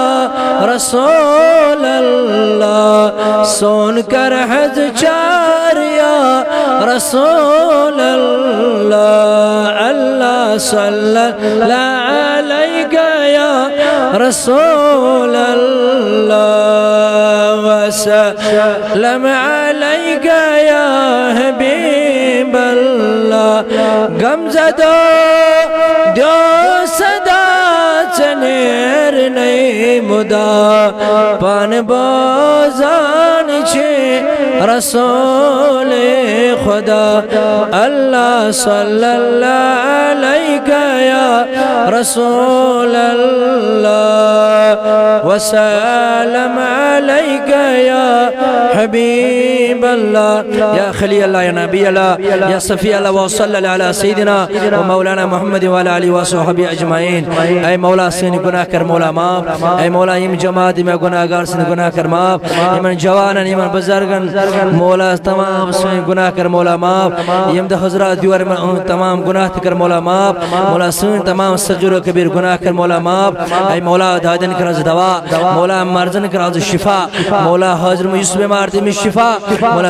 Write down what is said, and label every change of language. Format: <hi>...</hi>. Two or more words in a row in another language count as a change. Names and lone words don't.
<ks>رسول اللہ سون کر حج چار</ks> <ar>یا رسول اللہ اللہ صلی اللہ علیہ یا رسول اللہ وسلم علیہ یا حبیب اللہ</ar> <ks>غم زدو دیو صدا چنیر نئی مدا پان بازان چھے رسول خدا</ks> <ar>اللہ صلی اللہ علیہ یا رسول اللہ وسلم علیہ یا حبیب اللہ یا خلیل اللہ یا نبی اللہ یا صفی اللہ وصلی اللہ علی سیدنا و مولانا محمد و علی وصحبہ اجمعین</ar> <ks>اے مولا سین گناہ کر مولا ماف اے مولا یم جماعت میں گناہ گار سین گناہ کر ماف ایمن جوانن ایمن بزرگن مولا تمام سین گناہ کر مولا ماف یم دہ حضرات دیور میں تمام گناہ کر مولا ماف مولا سین تمام سجر و کبیر گناہ کر مولا ماف اے مولا دادن کر دوا مولا مرزن کر شفا مولا حاضر میں اس بیمار تے میں شفا مولا</ks>